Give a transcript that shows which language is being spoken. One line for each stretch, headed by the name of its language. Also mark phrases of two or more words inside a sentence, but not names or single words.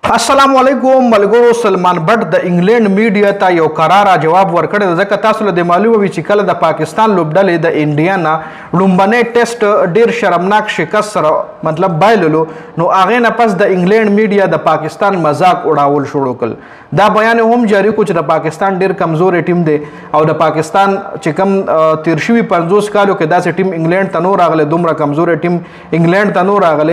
Arabic: السلام علیکم
Pashto: मलगुरु सलमान बट د इंग्लैंड मीडिया ته یو قراره جواب ورکړی ځکه تاسو له معلومه وي چې کله د پاکستان لوبډلې د انډیا نه لومبنی ټیسټ ډیر شرمناک شکست سره مطلب بایللو نو هغه نه پس د انګلند میډیا د پاکستان مذاق اڑاول شروع کړ دا بیان هم جاری کو چې د پاکستان ډیر کمزورې ټیم دی او د پاکستان چې کم تیر شوي 50 کالو کې داسې ټیم انګلند ته نو راغله دومره کمزورې ټیم انګلند ته نو راغله